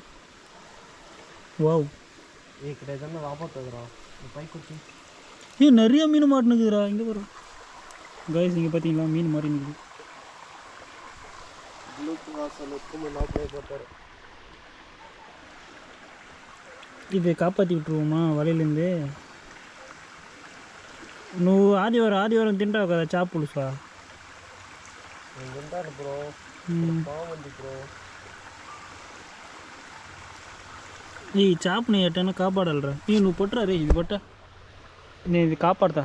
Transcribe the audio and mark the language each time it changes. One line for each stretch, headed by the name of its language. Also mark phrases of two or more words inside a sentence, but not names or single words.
Tamil: வாவ், நிறைய மீன் மாட்டினுக்குதுடா. இங்கே வரும் காய்ஸ், இங்கே பார்த்தீங்களா மீன் மாட்டி நிற்குது. இது காப்பாற்றி விட்டுருவோமா வலையிலேருந்து?
Telugu: నువ్వు ఆదివారం తింటావు కదా చేప పులుసా? ఈ చేపని ఎట్టైనా కాపాడాలరా. నువ్వు పట్టురా రే, ఇది పట్ట, నేను ఇది కాపాడతా.